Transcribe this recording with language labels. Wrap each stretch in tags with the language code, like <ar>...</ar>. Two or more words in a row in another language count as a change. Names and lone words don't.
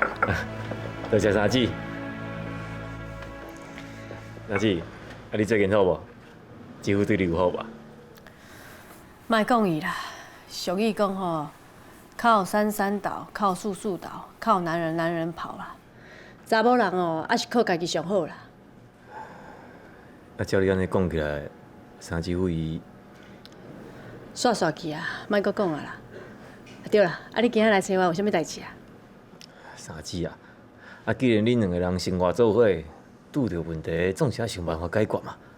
<nan>多谢三姊。三姊，你最近好无？几乎对你有好吧？莫讲伊啦，俗语讲吼，靠山山倒，靠树树倒，靠男人男人跑啦。查某人哦，还是靠家己上好啦。照你安尼讲起来，三姊夫伊煞煞去啊，莫阁讲啊啦。对啦，你今仔来找我有啥物代志啊？三姊啊，既然恁两个人生活做伙，拄着问题总是要想办法解决嘛。</nan>